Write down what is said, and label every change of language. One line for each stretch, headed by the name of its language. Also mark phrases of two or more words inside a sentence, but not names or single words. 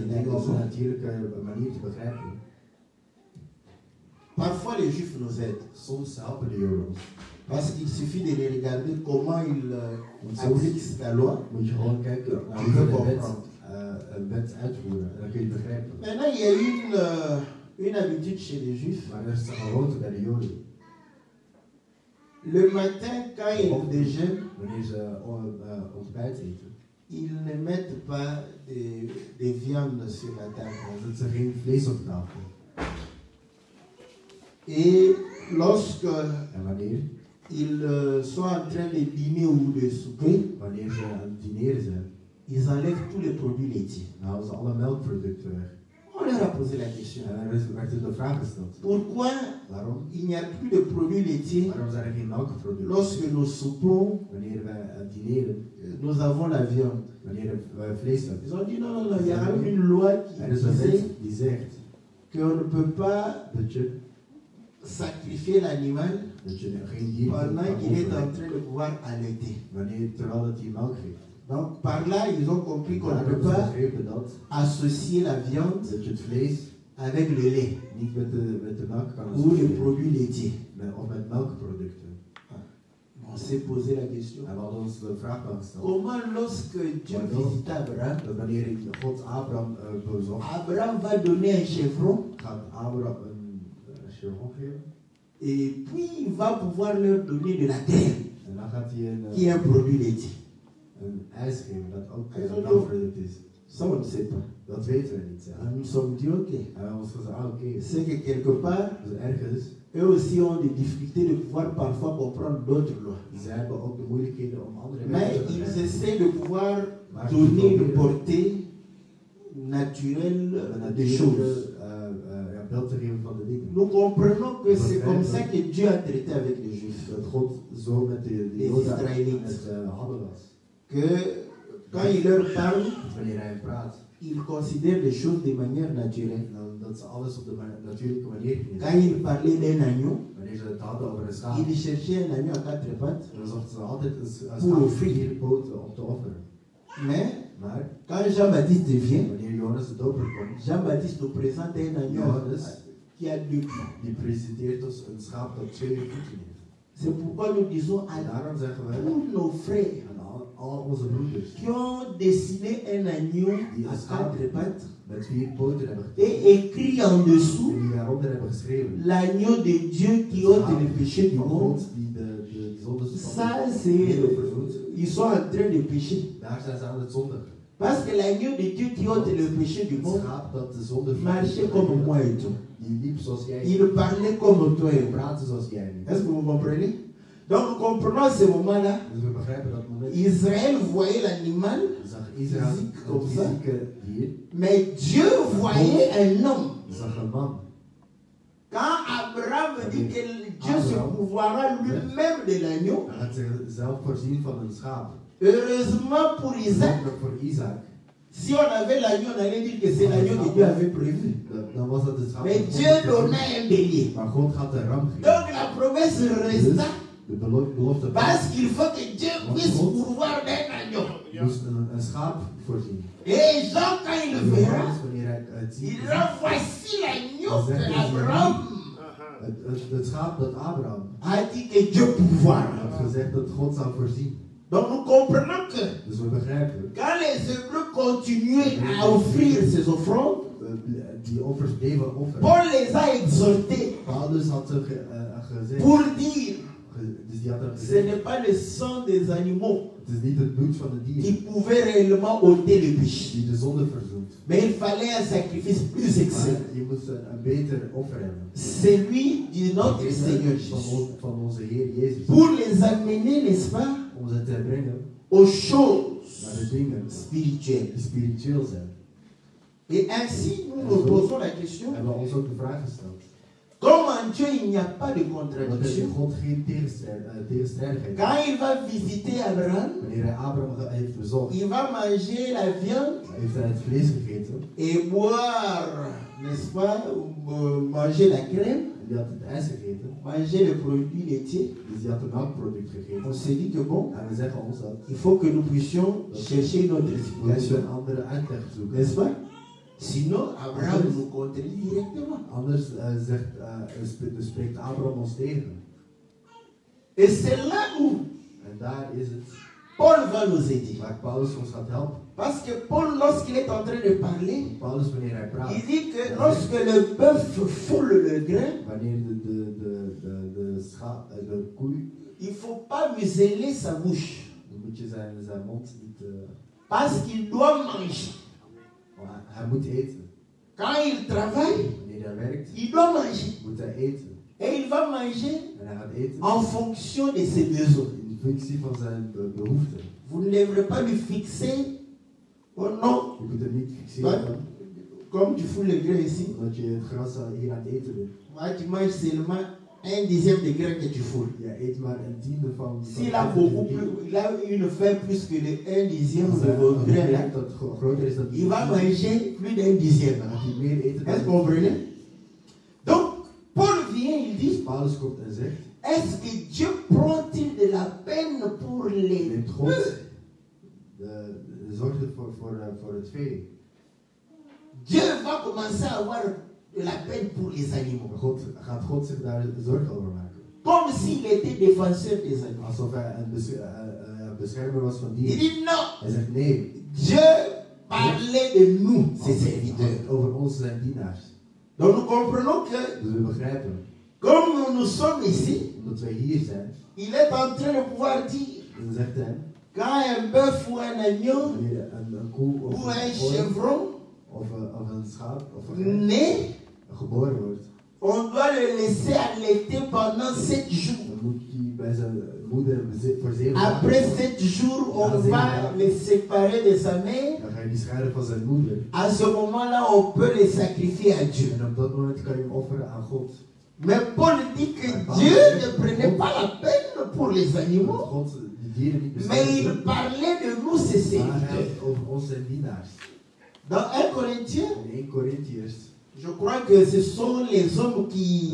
French: Il a
Dutch: dingen op een
French: raison.
Dutch: natuurlijke manier te begrijpen.
French: Parfois, les Juifs nous aident.
Dutch: Soms helpen de Joden ons.
French: Parce qu'il suffit de les regarder comment ils appliquent la loi.
Dutch: Moet je gewoon kijken naar hoe ze een wet uitvoeren en dan kun je het begrijpen.
French: Maintenant, il y a une habitude chez les Juifs.
Dutch: Maar er is een gewoonte bij de Joden.
French: Le matin, quand ils déjeunent,
Dutch: Wanneer ze ontbijt eten,
French: ils ne mettent pas de viande sur la table.
Dutch: dan zet ze geen vlees op tafel.
French: Et lorsque
Dutch: En wanneer?
French: ils sont en train de dîner ou de souper,
Dutch: Wanneer ze aan het dineren zijn,
French: ils enlèvent tous les produits laitiers.
Dutch: dan halen ze alle melkproducten weg.
French: On leur a posé la question.
Dutch: En er werd de vraag gesteld.
French: Pourquoi
Dutch: Waarom?
French: il n'y a plus de produits laitiers
Dutch: Waarom zijn er geen melkproducten?
French: lorsque nous soupons,
Dutch: Wanneer wij dineren,
French: nous avons la viande?
Dutch: wanneer wij vlees hebben.
French: Ils ont dit non, non, non, il y a une loi
Dutch: Er
French: qui
Dutch: is een
French: disait
Dutch: wet die zegt
French: qu'on ne peut pas
Dutch: dat je
French: sacrifier l'animal
Dutch: geen dier kan
French: pendant qu'il est en
Dutch: offeren
French: train de pouvoir allaiter.
Dutch: terwijl dat hij melk geeft.
French: Donc par là, ils ont compris qu'on ne
Dutch: Daar
French: peut
Dutch: hebben ze
French: pas
Dutch: begrepen dat
French: associer la viande
Dutch: je het vlees
French: avec le lait
Dutch: Niet met de melk kan
French: ou les
Dutch: associëren,
French: produits laitiers.
Dutch: of met melkproducten.
French: On s'est posé la question.
Dutch: En we hadden ons de vraag dan gesteld.
French: Comment lorsque Dieu visita Abraham,
Dutch: Dat wanneer God Abraham bezocht,
French: Abraham va donner un chevron
Dutch: gaat Abraham een chevron geven.
French: et puis il va pouvoir leur donner de la graine,
Dutch: En dan gaat hij
French: qui est un produit laitier.
Dutch: een ijs geven dat ook Hij zal een doen. melkproduct is.
French: Ça, on ne sait pas.
Dutch: Dat weten we niet.
French: Alors, nous sommes dit, ok.
Dutch: En we hebben ons gezegd, oké.
French: C'est que quelque part,
Dutch: Dus ergens,
French: eux aussi ont des difficultés de pouvoir parfois comprendre d'autres lois.
Dutch: zij hebben ook de moeilijkheden om andere
French: Mais
Dutch: wetten te
French: ils
Dutch: begrijpen.
French: essaient de pouvoir
Dutch: Maar
French: donner une
Dutch: ze
French: portée naturelle
Dutch: proberen
French: des choses.
Dutch: beeld te geven van de dingen.
French: Nous comprenons que c'est comme ça que Dieu a traité avec les Juifs.
Dutch: Dat God zo met de
French: Les
Dutch: Joden
French: Israëlites.
Dutch: het hadden was.
French: Que quand il leur parle,
Dutch: Dus wanneer hij praat,
French: ils considèrent les choses de manière naturelle.
Dutch: dan dat ze alles op de natuurlijke manier gingen.
French: Quand il parlait d'un agneau,
Dutch: Wanneer ze het hadden over een schaap,
French: il cherchait un agneau à quatre pattes.
Dutch: dan zochten ze altijd een
French: Pour
Dutch: schaap
French: offrir.
Dutch: 4 poten om te offeren.
French: Mais
Dutch: Maar
French: quand Jean-Baptiste vient,
Dutch: wanneer Johannes de doper komt,
French: Jean-Baptiste nous présente un agneau
Dutch: Johannes
French: qui a deux pieds.
Dutch: die presenteert ons een schaap dat 2 voeten heeft.
French: C'est pourquoi nous disons à
Dutch: En daarom zeggen we
French: tous nos frères
Dutch: aan al onze broeders
French: qui ont dessiné un agneau à quatre pattes
Dutch: met 4 poten hebben
French: et
Dutch: getekend
French: écrit en dessous
Dutch: en die daaronder hebben geschreven.
French: l'agneau de Dieu qui ôte le péché du
Dutch: Van
French: monde.
Dutch: God die de zondes van
French: Ça,
Dutch: de
French: c'est.
Dutch: wereld verzoent.
French: Ils sont en train de pécher.
Dutch: Daar zijn ze aan het zondigen.
French: Parce que l'agneau de Dieu qui ôte le péché du
Dutch: Het
French: monde
Dutch: schaap dat de zonde
French: marchait comme moi et toi.
Dutch: die liep zoals jij.
French: Il parlait comme toi et
Dutch: Die
French: moi.
Dutch: praatte zoals jij nu.
French: Est-ce que vous comprenez? Donc nous comprenons ce moment-là.
Dutch: Dus we begrijpen dat moment.
French: Israël voyait l'animal,
Dutch: Zag Israël Fysiek, het
French: comme ça.
Dutch: fysieke dier.
French: mais Dieu voyait un homme.
Dutch: Zag een man.
French: Quand Abraham dit que Dieu se pourvoira lui-même de l'agneau,
Dutch: Hij gaat zichzelf voorzien van een schaap.
French: heureusement pour Isaac,
Dutch: Gelukkig voor Isaac.
French: si on avait l'agneau, on allait dire que c'est l'agneau que Dieu avait prévu.
Dutch: Dan was dat het schaap.
French: Mais
Dutch: van God
French: Dieu
Dutch: gezien.
French: donnait un bélier.
Dutch: Maar God gaat de ram geven.
French: Donc la promesse resta
Dutch: De belofte
French: parce qu'il faut que Dieu puisse pourvoir d'un agneau.
Dutch: moest een schaap voorzien.
French: Et Jean, quand il le verra,
Dutch: Johannes, wanneer hij het ziet,
French: il dira voici l'agneau que Abraham
Dutch: het schaap dat Abraham
French: a dit que Dieu pourvoira.
Dutch: had gezegd dat God zou voorzien.
French: Donc nous comprenons que
Dutch: Dus we begrijpen,
French: quand les Hébreux continuaient à offrir ces offrandes,
Dutch: die offers bleven offeren.
French: Paul les a exhortés
Dutch: Paulus had ze gezegd,
French: pour dire
Dutch: dus die had hem
French: ce
Dutch: gezegd,
French: n'est pas le sang des animaux
Dutch: het is niet het bloed van de
French: qui
Dutch: dieren
French: pouvait réellement ôter le péché.
Dutch: die de zonde verzoent.
French: Mais il fallait un sacrifice plus excellent.
Dutch: Maar je moest een beter offer hebben.
French: Celui de notre Seigneur Jésus.
Dutch: Van onze Heer Jezus.
French: Pour les amener, n'est-ce pas,
Dutch: Om ze te brengen
French: aux choses
Dutch: naar de dingen
French: spirituelles.
Dutch: die spiritueel zijn.
French: Et ainsi, nous nous posons la question,
Dutch: Hebben we ons ook de vraag gesteld.
French: comme en Dieu il n'y a pas de
Dutch: Want er is
French: contradiction,
Dutch: in God geen tegenstrijdigheid.
French: quand il va visiter Abraham,
Dutch: Wanneer hij Abraham heeft bezocht,
French: il va manger la viande
Dutch: heeft hij het vlees gegeten.
French: et boire, n'est-ce pas, manger la crème,
Dutch: En die had het ijs gegeten.
French: manger les produits laitiers.
Dutch: Dus die had een melkproduct gegeten.
French: On s'est dit que bon,
Dutch: En we zeggen ons dat.
French: il faut que nous puissions chercher une autre
Dutch: We moeten
French: explication,
Dutch: een andere uitleg zoeken.
French: n'est-ce pas? Sinon, Abraham nous contredit directement.
Dutch: Anders spreekt Abraham ons tegen.
French: Et c'est là où
Dutch: En daar is het
French: Paul va nous aider.
Dutch: waar Paulus ons gaat helpen.
French: Parce que Paul, lorsqu'il est en train de parler,
Dutch: Paulus, wanneer hij praat,
French: il dit que lorsque le bœuf foule le grain,
Dutch: wanneer de koe,
French: il ne faut pas museler sa bouche.
Dutch: dan moet je zijn mond niet.
French: Parce qu'il doit manger.
Dutch: Hij moet eten.
French: Quand il travaille,
Dutch: Wanneer hij werkt,
French: il doit manger.
Dutch: moet hij eten.
French: Et il va manger
Dutch: En hij gaat eten
French: en fonction de ses besoins.
Dutch: in functie van zijn behoeften.
French: Vous ne devrez pas lui fixer, oh non,
Dutch: Je moet er niet fixeren
French: comme tu fous le grain ici,
Dutch: omdat je het gras hier aan het eten bent.
French: moi tu manges seulement un dixième de grain que tu foules.
Dutch: Je eet maar een tiende van.
French: S'il a beaucoup plus, il a une faim plus que de un dixième de vos grains là,
Dutch: dat groter is dan
French: il va manger plus d'un dixième.
Dutch: Dan gaat hij meer eten
French: Est-ce que
Dutch: dan.
French: vous comprenez? Donc, Paul vient, il dit,
Dutch: Paulus komt en zegt,
French: est-ce que Dieu prend-il de la peine pour les
Dutch: neemt God de zorg voor het vee.
French: Dieu va commencer à avoir de la peine pour les animaux.
Dutch: Gaat God zich daar zorgen over maken.
French: Comme s'il était défenseur des animaux.
Dutch: Alsof hij een beschermer was van
French: Il
Dutch: dieren.
French: dit non.
Dutch: Hij zegt nee.
French: Dieu parlait de nous, ses serviteurs.
Dutch: Over ons zijn dienaars.
French: Donc nous comprenons que,
Dutch: Dus we begrijpen,
French: comme nous sommes ici,
Dutch: omdat wij hier zijn,
French: il est en train de pouvoir dire,
Dutch: dan zegt hij,
French: quand un bœuf ou un agneau
Dutch: wanneer een koe
French: ou
Dutch: of
French: un
Dutch: een
French: chevron
Dutch: of een schaap of een
French: naît,
Dutch: geboren wordt,
French: on doit le laisser allaiter pendant 7 jours.
Dutch: dan moet hij bij zijn moeder voor 7
French: Après
Dutch: dagen.
French: 7 jours, on va le séparer de sa mère.
Dutch: Dan ga je die scheiden van zijn moeder.
French: À ce moment-là, on peut le sacrifier à Dieu.
Dutch: En op dat moment kan je hem offeren aan God.
French: Mais Paul dit que Dieu ne prenait pas la peine pour les
Dutch: Dat
French: animaux,
Dutch: God de dieren niet
French: mais il
Dutch: beschermt.
French: parlait de nous, ses
Dutch: Maar hij
French: serviteurs.
Dutch: heeft over ons zijn dienaars.
French: Dans 1 Corinthiens,
Dutch: In 1 Corinthiërs,
French: je crois que ce sont les hommes qui